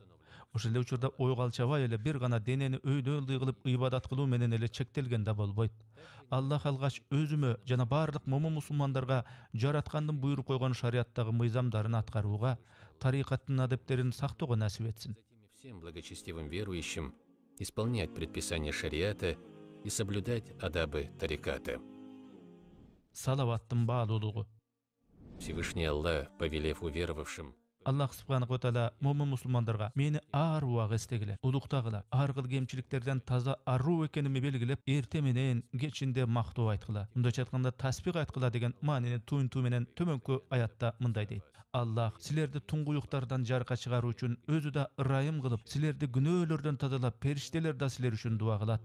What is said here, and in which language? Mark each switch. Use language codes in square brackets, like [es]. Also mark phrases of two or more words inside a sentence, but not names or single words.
[ky] Ошол эле учурда ойгалчабай эле бир гана денени өйдө ылдый кылып ибадат кылуу менен эле чектелген да болбойт. Аллах алгач өзүмө жана бардык момун мусулмандарга жараткандын буйруп койгон шариаттагы мыйзамдарын аткарууга, тарикаттын адептерин сактоого насип этсин. [ru] Всем благочестивым верующим исполнять предписания шариата и соблюдать адабы тариката. [ky] Салаваттын баалуулугу. [ru] Всевышний Аллах, повелев уверовавшим: [ar] الله سبحانه وتعالى [ky] момун мусулмандарга мени ар убак эстегиле, улуктагыла, ар кыл кемчиликтерден таза аруу экенимди белгилеп, эрте менен кечинде мактоо айткыла. Мындайча айтканда тасбих айткыла деген маанини туйунтуу менен төмөнкү аятта мындай дейт: Аллах силерди туңгуюктардан жарыкка чыгаруу үчүн өзү да ырайым кылып, силерди күнөөлөрдөн тазалап, периштелер да силер үчүн дуа кылат.